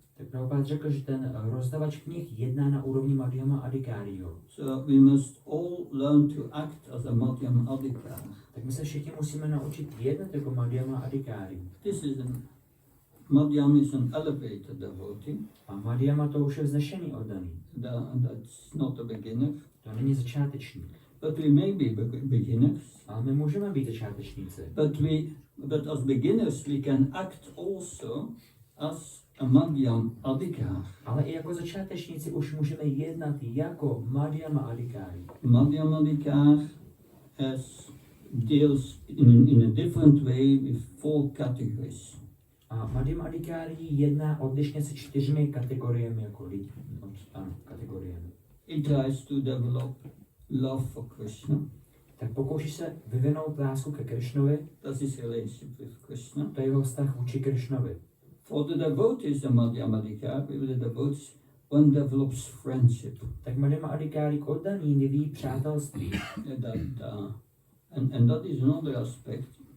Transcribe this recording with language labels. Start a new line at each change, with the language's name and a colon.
Czech: Tak Prabhupada řekl, že ten rozdavač knih jedná na úrovni Madhyama Adhikáriho.
English: So we must all learn to act as a madhyam adhikar.
Czech: Tak my se všichni musíme naučit jednat jako Madhyama Adhikári.
English: Madhyam is an elevated devotee.
Czech: A Madhyama to už je vznešený oddaný.
English: That's not a beginner.
Czech: To není začátečník.
English: But we may be beginners.
Czech: Ale my můžeme být začátečníci.
English: But as beginners we can act also as a madhyam adhikar.
Czech: Ale i jako začátečníci už můžeme jednat jako Madhyama Adhikári.
English: Madhyam adhikar deals in a different way with 4 categories.
Czech: A Madhyama Adhikári jedná odlišně se 4 kategoriemi jako lidí. Kategoriemi.
English: It tries to develop love for Krishna.
Czech: Tak pokouší se vyvinout lásku ke Krišnovi,
English: That's his relationship with Krishna.
Czech: to je jeho vztah vůči Krišnovi.
English: For the devotees, the Madhyama adhikar, with the devotees, one develops friendship.
Czech: Tak Madhyama Adhikári k oddaným vyvíjí přátelství.
English: And that is another aspect.